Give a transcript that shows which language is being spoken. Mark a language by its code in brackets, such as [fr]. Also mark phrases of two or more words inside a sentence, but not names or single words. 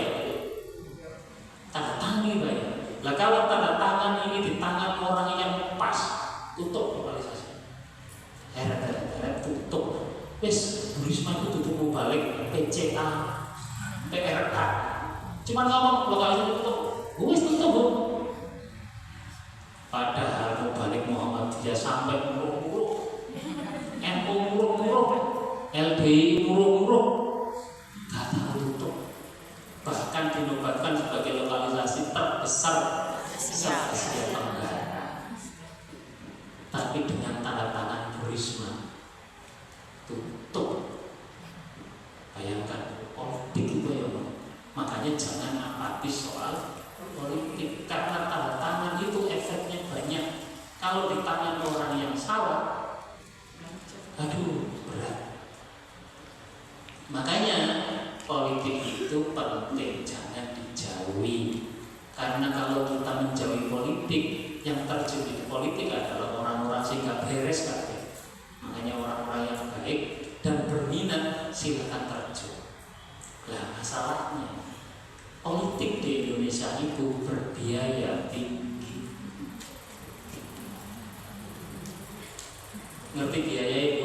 [id] Tanda tangan ini bahaya. Lah kalau tanda tangan ini di tangan orang yang pas, tutup lokalisasi. Tutup. Wes, Bu Risma itu tutup balik PCA, PRK. Cuman ngomong lokalisasi tutup. Wes tutup, Bu. Padahal Mubalik Muhammadiyah sampai muruk-muruk, NU muruk-muruk, LDI muruk-muruk, gak tahu tutup. Bahkan dinobatkan sebagai lokalisasi terbesar se-Asia Tenggara. Tapi dengan tanda tangan Bu Risma, tutup. Bayangkan politik itu ya, makanya jangan apatis soal politik, karena tanda tangan itu efeknya banyak. Kalau di tangan orang yang salah, aduh berat. Makanya politik itu penting, jangan dijauhi. Karena kalau kita menjauhi politik, yang terjun di politik adalah orang-orang [jv] sing gak beres kabeh. [id] Makanya orang-orang yang baik dan berminat silakan terjun. Lah masalahnya, politik di Indonesia itu berbiaya tinggi. Ngerti biaya itu?